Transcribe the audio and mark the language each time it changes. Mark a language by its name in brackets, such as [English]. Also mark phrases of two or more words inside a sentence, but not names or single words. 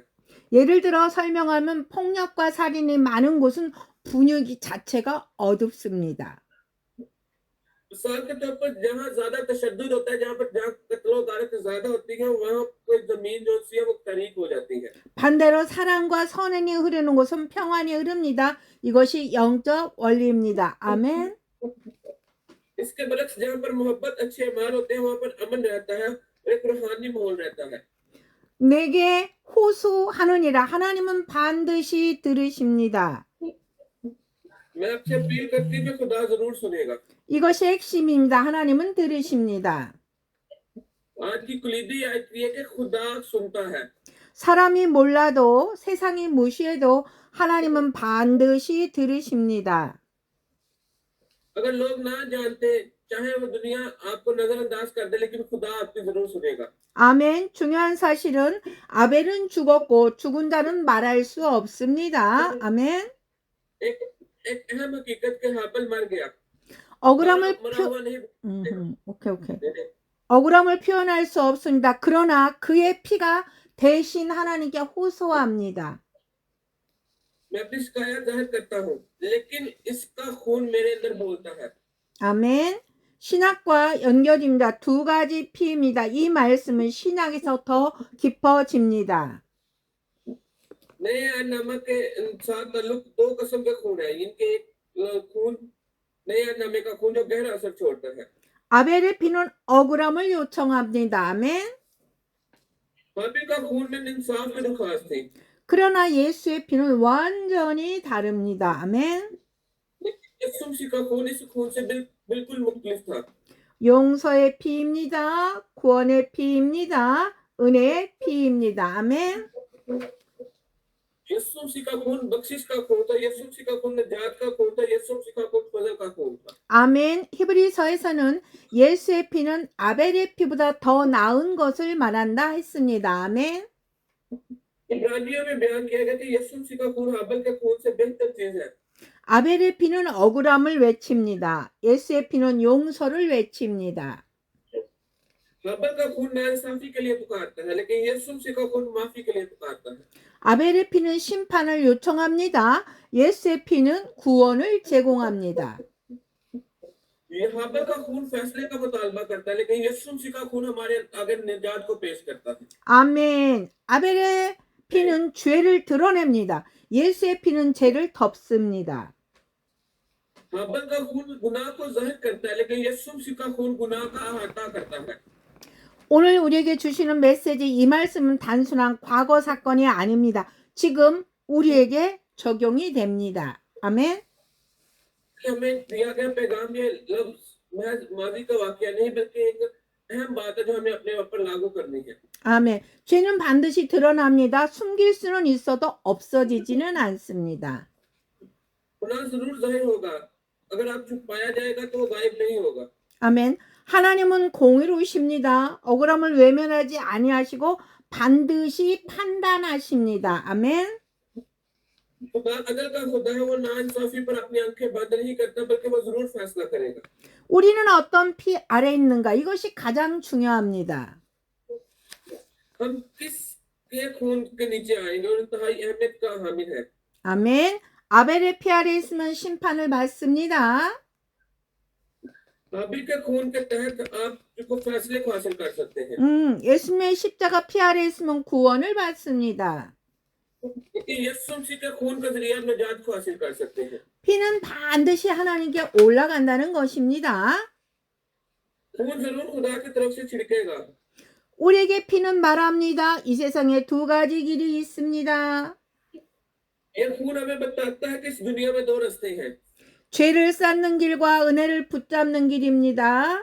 [Korean] 예를 들어 설명하면 폭력과 살인이 많은 곳은 분위기 자체가 어둡습니다. [Urdu] مثال کے طور پر جہاں زیادہ تشدد ہوتا ہے، جہاں قتل و غارت زیادہ ہوتی ہے، وہاں کوئی زمین جو سی ہے وہ تاریک ہو جاتی ہے. [Korean] 반대로 사랑과 선행이 흐르는 곳은 평안이 흐릅니다. 이것이 영적 원리입니다. 아멘. [Urdu] اس کے برعکس جہاں پر محبت اچھے اعمال ہوتے ہیں، وہاں پر امن رہتا ہے، ایک روحانی ماحول رہتا ہے. [Korean] 내게 호소하느니라 하나님은 반드시 들으십니다. [Urdu] میں آپ سے اپیل کرتی ہوں کہ خدا ضرور سنے گا. [Korean] 이것이 핵심입니다. 하나님은 들으십니다. [Urdu] آج کی کلیدی آیت یہ ہے کہ خدا سنتا ہے. [Korean] 사람이 몰라도 세상이 무시해도 하나님은 반드시 들으십니다. [Urdu] اگر لوگ نہ جانتے، چاہے وہ دنیا آپ کو نظرانداز کر دے، لیکن خدا آپ کی ضرور سنے گا. [Korean] 아멘. 중요한 사실은 아벨은 죽었고 죽은 자는 말할 수 없습니다. 아멘. [Urdu] ایک اہم حقیقت کے ہابل مر گیا, [Korean] 억울함을 [Urdu] मरा [Korean] 표... [Urdu] ہوا نہیں. [Korean] 오케이. 억울함을 표현할 수 없습니다. 그러나 그의 피가 대신 하나님께 호소합니다. [Urdu] میں اپنی شکایت ظاہر کرتا ہوں، لیکن اس کا خون میرے اندر بولتا ہے. [Korean] 아멘. 신학과 연결입니다. 두 가지 피입니다. 이 말씀은 신학에서 더 깊어집니다. [Urdu] نئے نامک کے ساتھ تعلق دو قسم کے خون ہے. ان کے ایک خون نئے نامے کا خون جو گہرا اثر چھوڑتا ہے. [Korean] 아벨의 피는 억울함을 요청합니다. 아멘. [Urdu] ہابل کا خون میں انصاف کی درخواست تھی, [Korean] 그러나 예수의 피는 완전히 다릅니다. 아멘. [Urdu] یسوع مسیح کا خون اس خون سے بالکل مختلف تھا. [Korean] 용서의 피입니다. 구원의 피입니다. 은혜의 피입니다. 아멘. [Urdu] یسوع مسیح کا خون بخشش کا خون تھا، یسوع مسیح کا خون نجات کا خون تھا، یسوع مسیح کا خون فضل کا خون تھا. [Korean] 아멘. 히브리서에서는 예수의 피는 아벨의 피보다 더 나은 것을 말한다 했습니다. 아멘. [Urdu] عبرانیوں میں بیان کیا گیا کہ یسوع مسیح کا خون ہابل کے خون سے بہتر چیز ہے. [Korean] 아벨의 피는 억울함을 외칩니다. 예수의 피는 용서를 외칩니다. [Urdu] ہابل کا خون ناانصافی کے لیے پکارتا ہے، لیکن یسوع مسیح کا خون معافی کے لیے پکارتا ہے. [Korean] 아벨의 피는 심판을 요청합니다. 예수의 피는 구원을 제공합니다. [Urdu] یہ ہابل کا خون فیصلے کا مطالبہ کرتا ہے، لیکن یسوع مسیح کا خون ہمارے آگے نجات کو پیش کرتا ہے. [Korean] 아멘. 아벨의 피는 죄를 드러냅니다. 예수의 피는 죄를 덮습니다. [Urdu] ہابل کا خون گناہ کو ظاہر کرتا ہے، لیکن یسوع مسیح کا خون گناہ کا احاطہ کرتا ہے. [Korean] 오늘 우리에게 주시는 메시지 이 말씀은 단순한 과거 사건이 아닙니다. 지금 우리에게 적용이 됩니다. 아멘. [Urdu] ہمیں دیا گیا پیغام یہ لفظ محض ماضی کا واقعہ نہیں، بلکہ ایک اہم بات ہے جو ہمیں اپنے اوپر لاگو کرنی ہے. [Korean] 아멘. 죄는 반드시 드러납니다. 숨길 수는 있어도 없어지지는 않습니다. [Urdu] گناہ ضرور ظاہر ہوگا، اگر آپ چھپایا جائے گا تو وہ غائب نہیں ہوگا. [Korean] 아멘. 하나님은 공의로우십니다. 억울함을 외면하지 아니하시고 반드시 판단하십니다. 아멘. [Urdu] خدا عدل کا خدا ہے، وہ ناانصافی پر اپنی آنکھیں بند نہیں کرتا، بلکہ وہ ضرور فیصلہ کرے گا. [Korean] 우리는 어떤 피 아래 있는가? 이것이 가장 중요합니다. [Urdu] ہم کس کے خون کے نیچے آئیں گے اور انتہائی اہمیت کا حامل ہے. [Korean] 아멘. 아벨의 피 아래 있으면 심판을 받습니다. [Urdu] ہابل کے خون کے تحت آپ کو فیصلے کو حاصل کر سکتے ہیں. [Korean] 예수님의 십자가 피 아래 있으면 구원을 받습니다. [Urdu] یسوع مسیح کے خون کے ذریعے آپ نجات کو حاصل کر سکتے ہیں. [Korean] 피는 반드시 하나님께 올라간다는 것입니다. [Urdu] خون ضرور خدا کی طرف سے چھڑکے گا. [Korean] 우리에게 피는 말합니다. 이 세상에 두 가지 길이 있습니다. [Urdu] یہ خون ہمیں بتاتا ہے کہ اس دنیا میں 2 راستے ہیں. [Korean] 죄를 쌓는 길과 은혜를 붙잡는 길입니다.